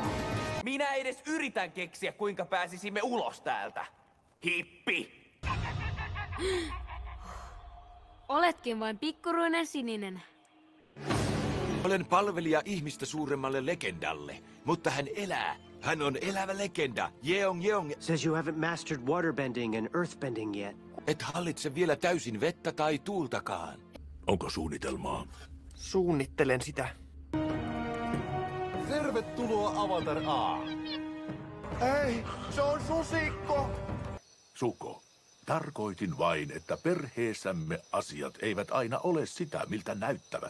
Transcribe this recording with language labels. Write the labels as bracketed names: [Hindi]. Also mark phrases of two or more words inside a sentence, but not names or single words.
[Finnish] Minä edes yritän keksiä, kuinka pääsisimme ulos täältä. Hippi! Oletkin vain pikkuruinen sininen. Olen palvelija ihmistä suuremmalle legendalle, mutta hän elää. Hän on elävä legenda. Yeong Yeong. [English] Says you haven't mastered waterbending and earthbending yet. [Finnish] Et hallitse vielä täysin vettä tai tuultakaan. Onko suunnitelmaa? Suunnittelen sitä. Tervetuloa Avatar A. Ei, se on susikko! Suko, tarkoitin vain, että perheessämme asiat eivät aina ole sitä, miltä näyttävät.